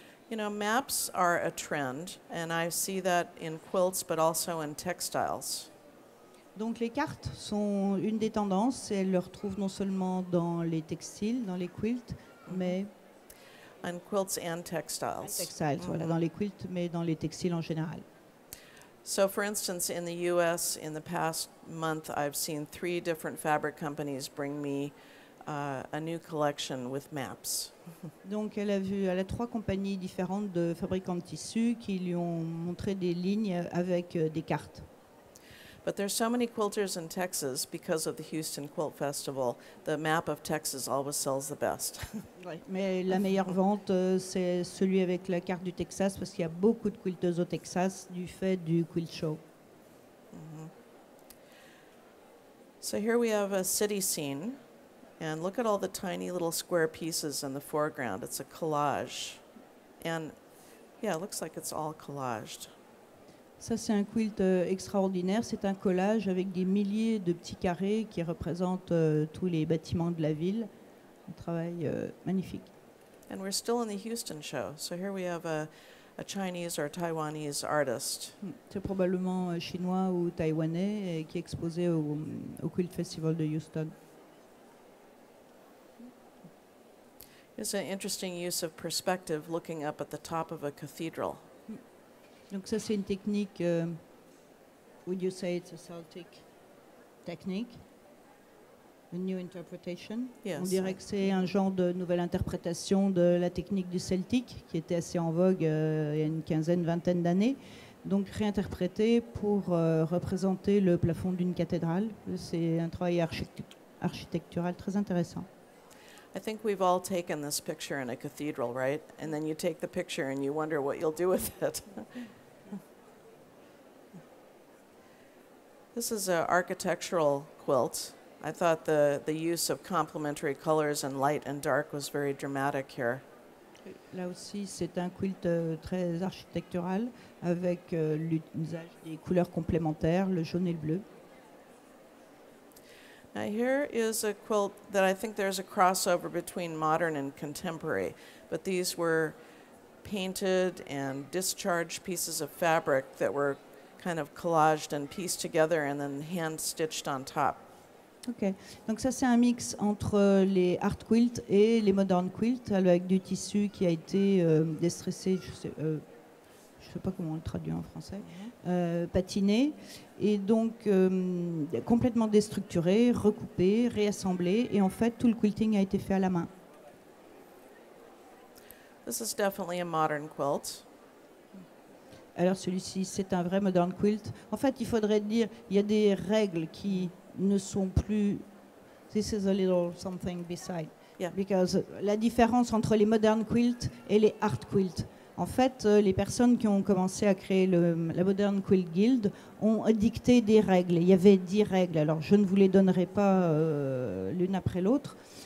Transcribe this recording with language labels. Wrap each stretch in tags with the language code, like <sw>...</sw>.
<en>Maps are a trend, and I see that in quilts, but also in textiles.</en> <fr>Donc les cartes sont une des tendances, et elles le retrouvent non seulement dans les textiles, dans les quilts, mais...</fr> <en>On quilts and textiles.</en> <fr>Textiles, voilà, dans les quilts, mais dans les textiles en général.</fr> <en>So for instance, in the US, in the past month, I've seen 3 different fabric companies bring me a new collection with maps.</en> <fr>Donc elle a 3 compagnies différentes de fabricants de tissus qui lui ont montré des lignes avec des cartes.</fr> <en>But there's so many quilters in Texas because of the Houston Quilt Festival. The map of Texas always sells the best.</en> <fr>Ouais, mais la meilleure vente, c'est celui avec la carte du Texas parce qu'il y a beaucoup de quilteuses au Texas du fait du Quilt Show.</fr> <en>So here we have a city scene. And look at all the tiny little square pieces in the foreground. It's a collage. And yeah, it looks like it's all collaged.</en> <fr>Ça, c'est un quilt extraordinaire. C'est un collage avec des milliers de petits carrés qui représentent tous les bâtiments de la ville. Un travail magnifique.</fr> <en>And we're still in the Houston show. So here we have a Chinese or Taiwanese artist.</en> <fr>C'est probablement chinois ou taïwanais qui est exposé au Quilt Festival de Houston.</fr> <en>It's an interesting use of perspective, looking up at the top of a cathedral.</en> <fr>Donc ça, c'est une technique,</fr> <en>would you say it's a Celtic technique? A new interpretation? Yes.</en> <fr>On dirait que c'est un genre de nouvelle interprétation de la technique du celtique qui était assez en vogue il y a une quinzaine, vingtaine d'années. Donc réinterprété pour représenter le plafond d'une cathédrale. C'est un travail architectural très intéressant.</fr> <en>I think we've all taken this picture in a cathedral, right? And then you take the picture and you wonder what you'll do with it. This is an architectural quilt. I thought the use of complementary colors and light and dark was very dramatic here.</en> <fr>Là aussi, c'est un quilt très architectural avec l'usage des couleurs complémentaires, le jaune et le bleu.</fr> <en>Now here is a quilt that I think there's a crossover between modern and contemporary, but these were painted and discharged pieces of fabric that were kind of collaged and pieced together and then hand stitched on top.</en> <fr>Ok, donc ça c'est un mix entre les art quilts et les modern quilts avec du tissu qui a été déstressé, je sais pas comment on le traduit en français, patiné et donc complètement déstructuré, recoupé, réassemblé et en fait tout le quilting a été fait à la main.</fr> <en>This is definitely a modern quilt.</en> <fr>Alors celui-ci c'est un vrai modern quilt. En fait il faudrait dire, il y a des règles qui ne sont plus.</fr> <en>This is a little something beside. Yeah. Because</en> <fr>la différence entre les modern quilts et les art quilts. En fait, les personnes qui ont commencé à créer la Modern Quilt Guild ont dicté des règles. Il y avait 10 règles. Alors, je ne vous les donnerai pas l'une après l'autre.</fr>